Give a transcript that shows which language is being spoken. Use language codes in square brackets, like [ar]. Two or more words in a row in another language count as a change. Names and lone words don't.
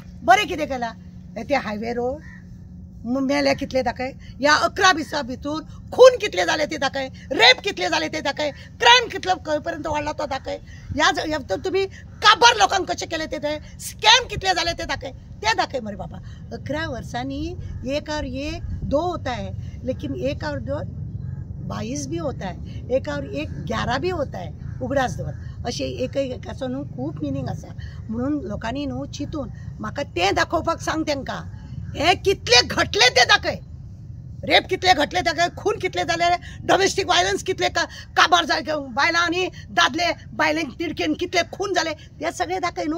[kok] बरें कितें केलां ते [en] highway road [kok] मेले कितले दाखय. ह्या 11 दिसां भितर खून कितले जाले ते दाखय, रेप कितले जाले ते दाखय, क्रायम कितलो खंय पर्यंत वाडला तो दाखय. ह्या तुम्ही काबार लोकांक कशें केले ते दाखय, स्कॅम कितले जाले ते दाखय मरे बाबा. [hi] 11 वर्सांनी एक और एक 2 होता है, लेकिन एक और 2 22 भी होता है, एक और एक 11 भी होता है. [kok] उगडास दवर अशें एकाचो न्हू खूब मिनींग आसा. म्हणून लोकांनी न्हू चिंतून म्हाका तें दाखोवपाक सांग तेंकां. हे कितले घटले ते दाखय, रेप कितले घटले दाखय, खून कितले जाले, [en] domestic violence [kok] कितले काबार जाले, बायलां आनी दादले बायलेंक तिडकेन कितले खून जाले ते सगळे दाखय न्हू.